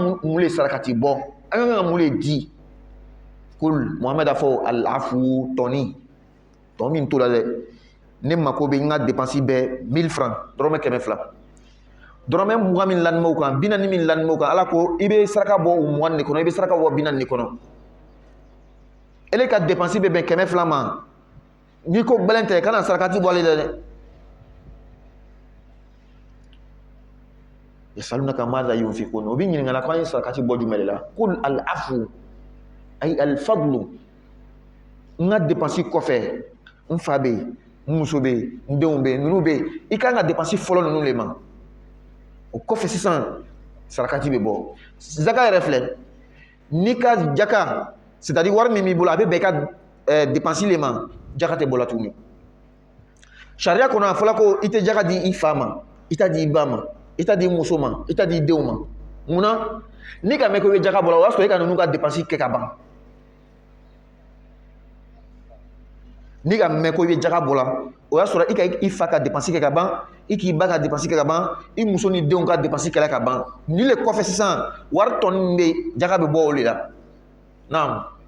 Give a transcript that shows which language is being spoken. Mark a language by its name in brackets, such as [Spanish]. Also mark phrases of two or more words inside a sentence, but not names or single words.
[Bambara] mun le sarakati bɔ an kan ka mun le di kul Muhamɛd a fɔ al-afu tɔni tɔ min to la dɛ ne mako bɛ n ka dépense bɛɛ 1000 francs dɔrɔmɛ 200 dɔrɔmɛ 20 min lanimɛw kan 40 min lanimɛw kan ala ko i bɛ saraka bɔ o 20 de kɔnɔ i bɛ saraka bɔ 40 de kɔnɔ ele ka dépense bɛ bɛn 200 ma n'i ko gbɛlɛn tɛ kana sarakati bɔ ale la dɛ [Arabic] يسألونك ماذا ينفقون [Bambara] o bɛ ɲininka la k'an ye sarakati bɔ jumɛn de la [Arabic] قل العفو أي الفضل [Bambara] n ka dépense kɔfɛ n fa bɛ yen n muso bɛ yen n denw bɛ yen ninnu bɛ yen i kan ka dépense fɔlɔ ninnu de ma o kɔfɛ sisan sarakati bɛ bɔ zaka yɛrɛ filɛ n'i ka jaka [French] c'est à dire [Bambara] wari min b'i bolo a bɛ bɛn i ka dépense le ma jaka tɛ bɔ la tuguni sariya kɔnɔ a fɔla ko i tɛ jaka di i fa ma i t'a di i ba ma i t'a di i muso ma i t'a di i denw ma munna ni ka mɛn ko i bɛ jaka bɔ la o y'a sɔrɔ i ka ninnu ka dépense kɛ ka ban ni ka mɛn ko i bɛ jaga bɔ la o y'a sɔrɔ i ka i fa ka dépense kɛ ka ban i k'i ba ka dépense kɛ ka ban i muso ni denw ka dépense kɛla ka ban ni le kɔfɛ sisan wari tɔ min bɛ jaga bɛ bɔ o de la naam